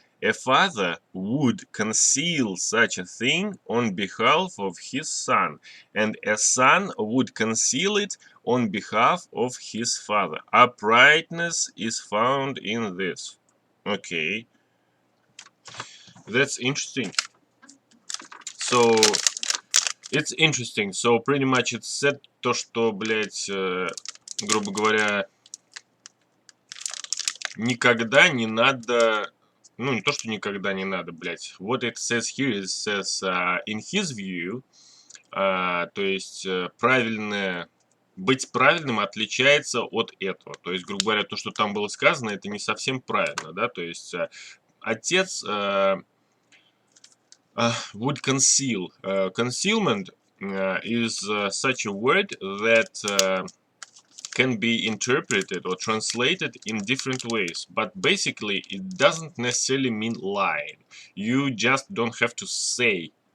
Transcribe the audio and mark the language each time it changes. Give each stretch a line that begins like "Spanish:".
English: A father would conceal such a thing on behalf of his son, and a son would conceal it on behalf of his father. Uprightness is found in this. Okay, that's interesting. So, it's interesting. So, pretty much it's said
Russian: то, что, блядь, грубо говоря, никогда не надо, ну не то, что никогда не надо, блядь.
English: What it says here, it says in his view,
Russian: то есть правильное, быть правильным отличается от этого. То есть, грубо говоря, то, что там было сказано, это не совсем правильно, да, то есть отец
English: would conceal. Concealment is such a word that can be interpreted or translated in different ways, but basically it doesn't necessarily mean lying. You just don't have to say.